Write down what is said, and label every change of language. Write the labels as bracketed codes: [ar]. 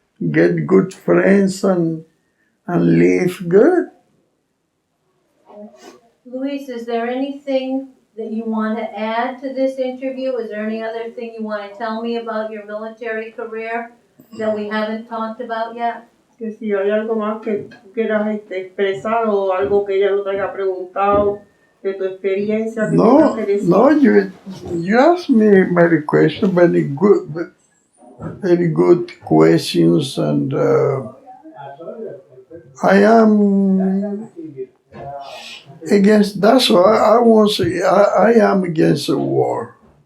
[en] Get good friends and live good. Luis, is there anything that you want to add to this interview? Is there any other thing you want to tell me about your military career that we haven't talked about yet? [es] Que si hay algo más que tú quieras expresar o algo que ella no te haya preguntado de tu experiencia que tengas que decir. [en] No, you asked me many questions, very good questions, and I am against. That's why I won't say I am against the war.